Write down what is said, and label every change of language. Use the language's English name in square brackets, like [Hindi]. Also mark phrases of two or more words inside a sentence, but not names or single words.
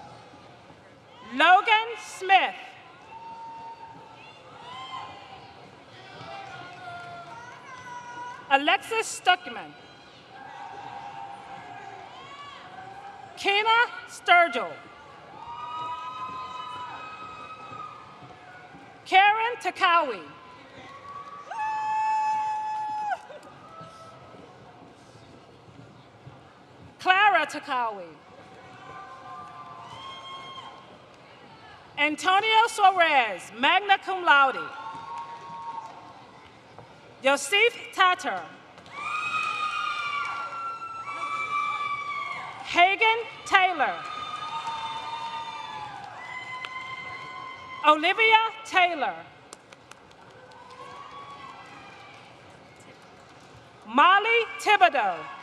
[English] Logan Smith. Alexis Stuckman. Kena Sturgill. Karen Takawi. Clara Takawi. Antonio Suarez, [Latin] magna cum laude. [English] Yosef Tatter. Hagen Taylor. Olivia Taylor. Molly Thibodeau.